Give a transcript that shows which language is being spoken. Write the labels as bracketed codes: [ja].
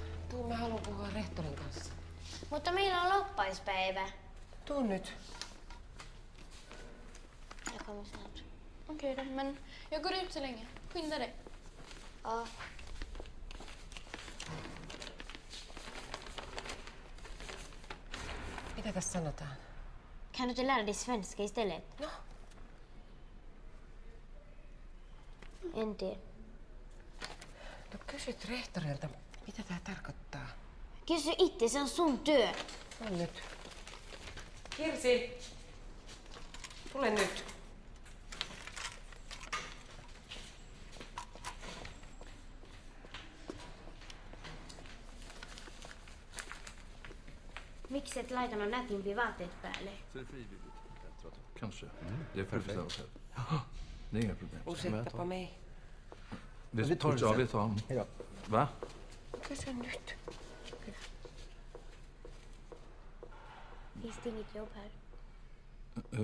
[fi] Tuu, mä haluan puhua rehtorin kanssa. Mutta meillä on loppaispäivä. Tuu nyt. [sv] Jag kommer snart. Okej då, men jag går ut så länge. Skynda dig. Ja. [fi] Mitä tässä sanotaan? [sv] Kan du inte lära dig svenska istället? [fi] No. En tee. No kysyt rehtorilta, mitä tää tarkoittaa. Kysy itse, se on sun työ. On nyt. Kirsi! Tule nyt. Miksi et laittanut nätimpiä vaatteet päälle? [sv] Så är det frivilligt. Kanske. Det är för att bestämma själv. Det är inga problem. Ursäkta på mig. Vi tar honom. Va? [fi] Kysy nyt. [sv] Finns det inget jobb här?